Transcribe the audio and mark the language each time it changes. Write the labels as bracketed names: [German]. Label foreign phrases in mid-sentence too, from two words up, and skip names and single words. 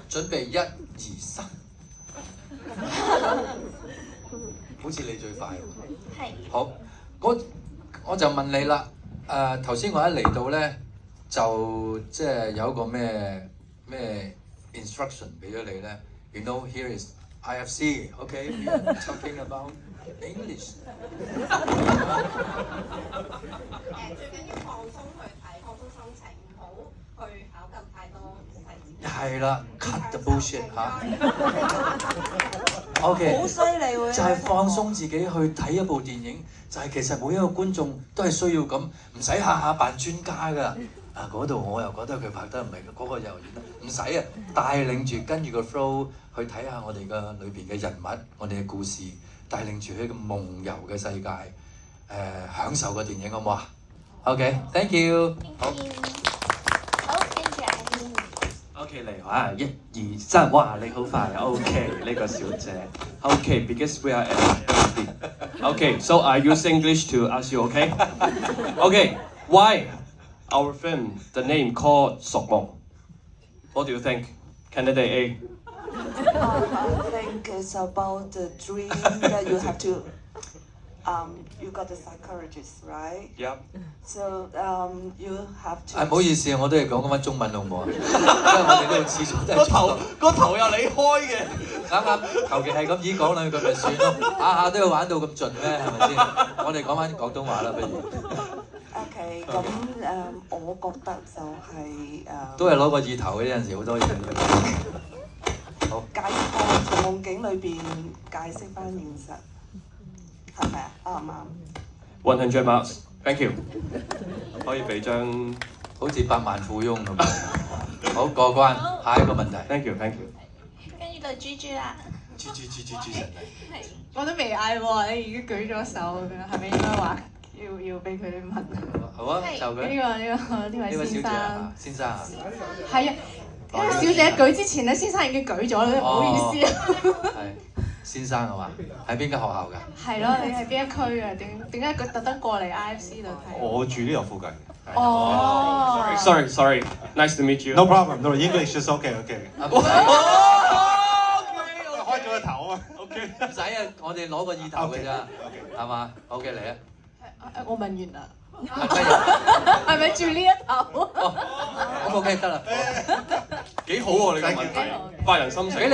[Cantonese] 準備1、2、3。好似你最快喎。係。好，我就問你啦。頭先我一嚟到咧，就即係有一個咩 instruction 俾咗你咧。 [English] You know here is IFC，OK？ We are talking about English。 [Cantonese] 最緊要放鬆去睇，放鬆心情，唔好去考究太多細節。係啦 ， [English] cut the bullshit [Cantonese] 嚇。OK，好犀利喎！就係放鬆自己去睇一部電影，就係其實每一個觀眾都係需要咁，唔使下下扮專家㗎。嗰度我又覺得佢拍得唔係，嗰個又演得唔使啊，帶領住跟住個 flow 去睇下我哋嘅裏邊嘅人物，我哋嘅故事，帶領住喺個夢遊嘅世界，享受個電影好唔好啊 ？OK， [English] thank you。 [Cantonese] 好。好，跟住阿軒。 OK 嚟啊！1、2、3，哇！你好快 OK 呢個小姐。OK， [English] because we are at IFC。OK，so I use English to ask you. OK，why our film the name called 屬夢? What do you think? Candidate A. I think it's about the dream that you have to. You got the psychologist, right? Yep. So you have to. [Cantonese] 唔好意思啊，我都係講翻中文好唔好啊？因為我哋呢度始終都係個頭又你開嘅。啱，求其係咁已講兩句咪算咯，下下都要玩到咁盡咩？係咪先？我哋講翻廣東話啦，不如。 OK，咁我覺得就係都係攞個意頭嘅，有陣時好多嘢。好。解釋從夢境裏邊解釋翻現實，係咪啊？啱唔啱 [English] 100 marks. Thank you. [Cantonese] 可以俾張好似百萬富翁咁。好，過關，下一個問題。 [English] Thank you. [Cantonese] 跟住到豬豬啦。豬神嚟。我都未嗌喎，你已經舉咗手咁樣，係咪應該話要要俾佢哋問。好啊，就佢呢位呢位小姐先生啊，先生啊，係啊，因為小姐舉之前咧，先生已經舉咗啦，唔好意思啊。係先生係嘛？喺邊間學校㗎？係咯，你係邊一區啊？點解佢特登過嚟 IFC 度睇？我住呢度附近。哦 [English] Sorry. Nice to meet you. No problem. No English is okay. [Cantonese] 啊唔使開咗個頭啊。 OK。唔使啊，我哋攞個意頭嘅咋，係嘛？OK 嚟啊！我問完啦，係咩人？係咪住呢一頭？咁 OK 得啦。幾好喎你個問題，發人深省。